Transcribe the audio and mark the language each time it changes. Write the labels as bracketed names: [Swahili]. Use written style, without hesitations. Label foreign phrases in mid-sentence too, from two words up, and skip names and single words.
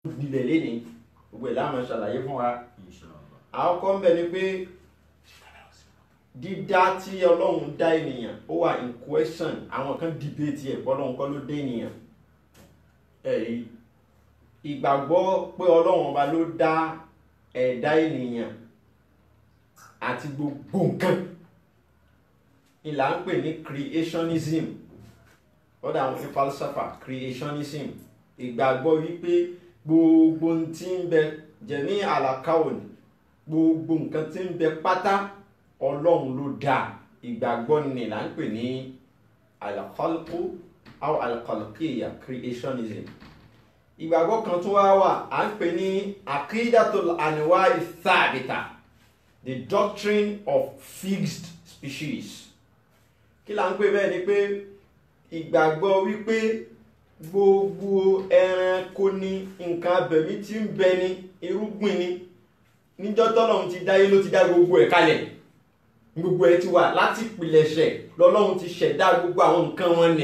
[Yoruba] nílẹ̀ lẹ́ni gbogbo ẹ̀ láàmú ṣàlàyé fún wa. àkọ́kọ́ ń bẹ ni pé dídá tí Ọlọ́run dá ènìyàn ó wà [English] in question. [Yoruba] Àwọn kan debate ẹ̀ bọ́lọ́run kọ́ ló dé ènìyàn. ẹ̀rí ìgbàgbọ́ pé Ọlọ́run ọba ló dá ẹ̀dá ènìyàn àti gbogbo nǹkan ìlà ń pè ní creationism. Ọ̀dà àwọn ní falsafa creationism, ìgbàgbọ́ wípé gbogbo tí ń bẹ jẹ́ ní àlàkáwòn, gbogbo nǹkan tí ń bẹ pátá Ọlọ́run ló dá. Ìgbàgbọ́ ni là ń pè ní [Arabic] الخلق أو الخلقية, [English] creationism. [Yoruba] Ìgbàgbọ́ kan tún wà à ń pè ní [Arabic] عقيدة الأنواع الثابتة, [English] the doctrine of fixed species. [Yoruba] Kí là ń pè bẹ́ẹ̀ ni pé ìgbàgbọ́ wípé gbogbo ẹranko ní nǹkan abẹ̀mí tí ń bẹ ní irúgbìn ni níjọ́ tọ́lọ́run ti dáyé ló ti dá gbogbo ẹ̀ kalẹ̀, gbogbo ẹ̀ ti wà láti ìpìlẹ̀ṣẹ̀ lọ́lọ́run ti ṣẹ̀dá gbogbo àwọn nǹkan wọn nì.